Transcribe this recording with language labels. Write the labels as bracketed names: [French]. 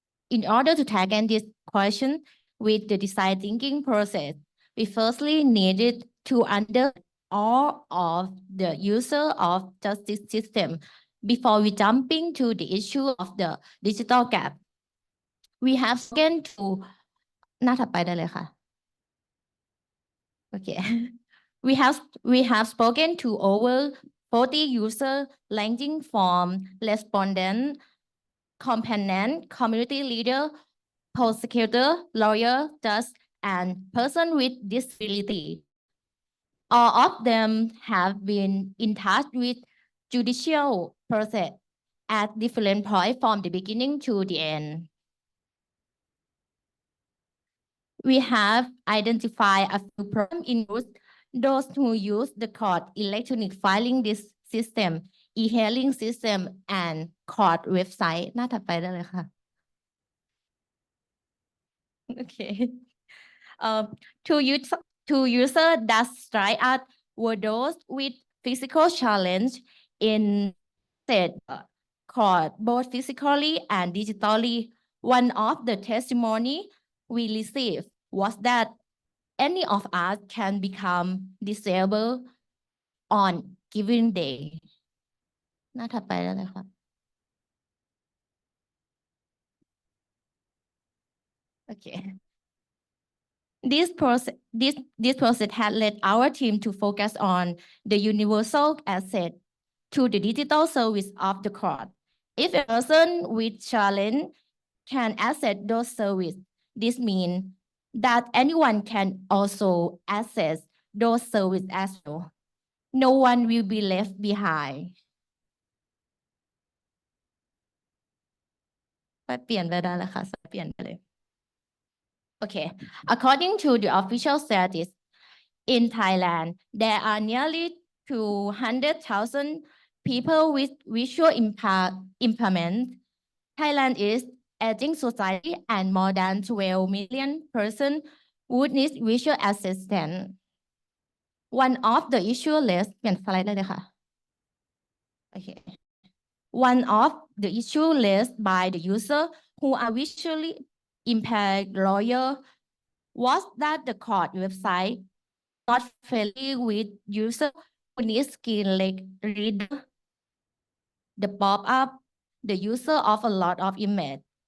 [English] In order to tackle this question with the design thinking process, we firstly needed to understand all of the user of justice system before we jumping to the issue of the digital gap. We have spoken to [Thai] หน้าถัดไปได้เลยค่ะ [English] Okay. We have spoken to over 40 users ranging from respondent, complainant, community leader, prosecutor, lawyer, judge, and person with disability. All of them have been in touch with judicial process at different points from the beginning to the end. We have identified a few problems in those who use the court electronic filing this system, e-hearing system, and court website. [Thai] หน้าถัดไปได้เลยค่ะ Okay. [English] Two users that strike at were those with physical challenge in said court, both physically and digitally. One of the testimony we received was that any of us can become disabled on given day. [Thai] หน้าถัดไปได้เลยค่ะ Okay. [English] This process had led our team to focus on the universal asset to the digital service of the court. If a person with challenge can access those services, this means that anyone can also access those services as well. No one will be left behind. [Thai] ไปเปลี่ยนไปได้แล้วค่ะเปลี่ยนไปเลย [English] Okay, according to the official statistics, in Thailand, there are nearly 200,000 people with visual impairment. Thailand is aging society and more than 12 million persons would need visual assistance. One of the issues list [Thai] เปลี่ยนสไลด์ได้เลยค่ะ [English] Okay. One of the issue raised by the user who are visually impaired lawyer was that the court website not friendly with user who need screen like reader, the pop-up, the user of a lot of image.